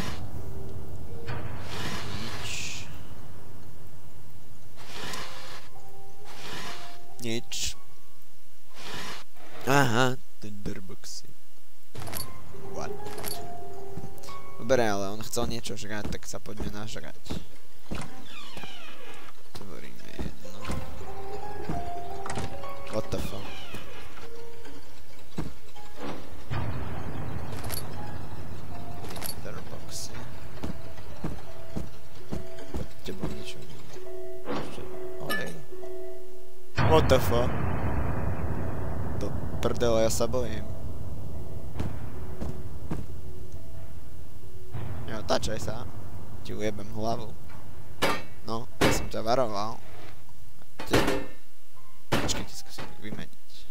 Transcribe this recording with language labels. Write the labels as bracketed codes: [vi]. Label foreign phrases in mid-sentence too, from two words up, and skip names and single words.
[sk] Nič. Aha, Tinderboxy. What? Dobre, ale on chcel niečo žrať, tak sa poďme nažrať. Tvoríme jedno. [en] What the fuck? [sk] Tinderboxy. Pod tebou niečo. Olej. [en] What the fuck? [sk] Do prdele, ja sa bojím. Otáčaj sa. Ti ujebem hlavu. No, ja som ťa varoval. Počkej, ti skúsim vymeniť.